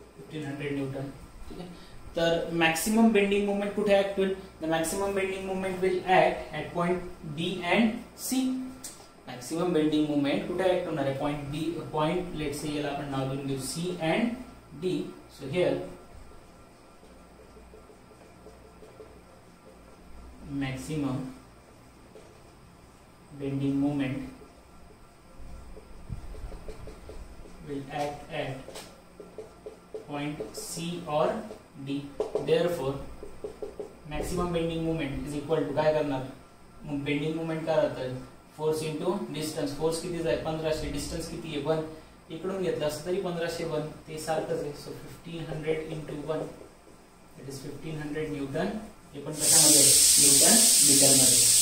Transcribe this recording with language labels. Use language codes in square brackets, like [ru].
[mr] ठीक आहे. तर मॅक्सिमम बेंडिंग मुवमेंट कुठे ऍक्ट होईल? [en] The maximum bending movement will act at point B and C. [mr] Maximum bending movement कुठे ऍक्ट होणार आहे? Point B, point [en] let's say [mr] याला आपण नाव देऊन घेऊ C and D. [en] So here maximum bending movement will act at point C or D. Therefore, maximum bending moment is equal to [mr] काय करणार? Bending movement काय राहतं? [en] Force into distance. [mr] फोर्स किती आहे? 1500. डिस्टन्स किती आहे? 1. इकडून घेतलं असं तरी 1501 ते सारखंच आहे. [en] So 1500 into 1 it is 1500 newton. [mr] हे पण कशामध्ये न्यूटन मीटरमध्ये.